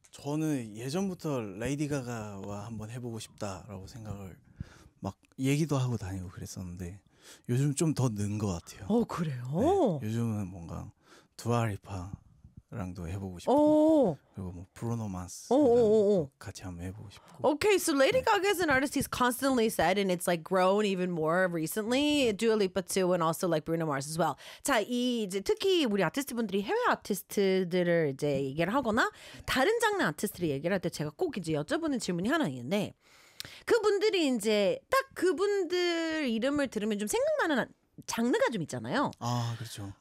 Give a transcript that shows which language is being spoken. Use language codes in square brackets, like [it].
[ko] 저는 예전부터 레이디 가가와 한번 해보고 싶다라고 생각을 막 얘기도 하고 다니고 그랬었는데 요즘 좀 더 는 것 같아요. 그래요? 네, 요즘은 뭔가 두아리파랑도 해보고 싶고 그리고 뭐 브루노 마스 같이 한번 해보고 싶고. [en] Okay, so Lady Gaga is an artist he's constantly said, and it's like grown even more recently. Dua Lipa too, and also like Bruno Mars as well. [ko] 자, 이제 특히 우리 아티스트분들이 해외 아티스트들을 이제 얘기를 하거나 다른 장르 아티스트를 얘기를 할 때 제가 꼭 이제 여쭤보는 질문이 하나 있는데 그분들이 이제 딱 그분들 이름을 들으면 좀 생각나는 장르가 좀 있잖아요. 아, 그렇죠.